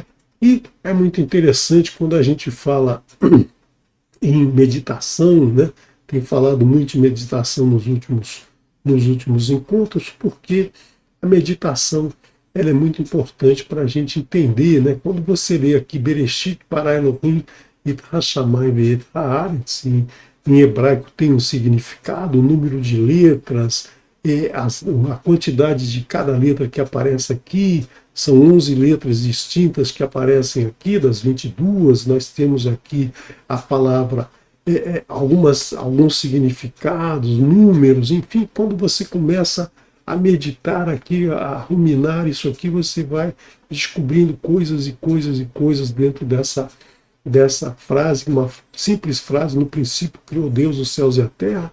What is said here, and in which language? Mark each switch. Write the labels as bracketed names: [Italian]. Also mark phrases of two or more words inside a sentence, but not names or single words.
[Portuguese] E é muito interessante quando a gente fala em meditação, né? Tem falado muito em meditação nos últimos encontros, porque a meditação ela é muito importante para a gente entender, né? Quando você lê aqui [Hebrew] בראשית ברא אלוהים את השמים ואת הארץ, [Portuguese] em hebraico tem um significado, o número de letras, a quantidade de cada letra que aparece aqui, são 11 letras distintas que aparecem aqui, das 22, nós temos aqui a palavra alguns significados, números, enfim, quando você começa a meditar aqui, a ruminar isso aqui, você vai descobrindo coisas e coisas e coisas dentro dessa frase, uma simples frase: no princípio criou Deus os céus e a terra.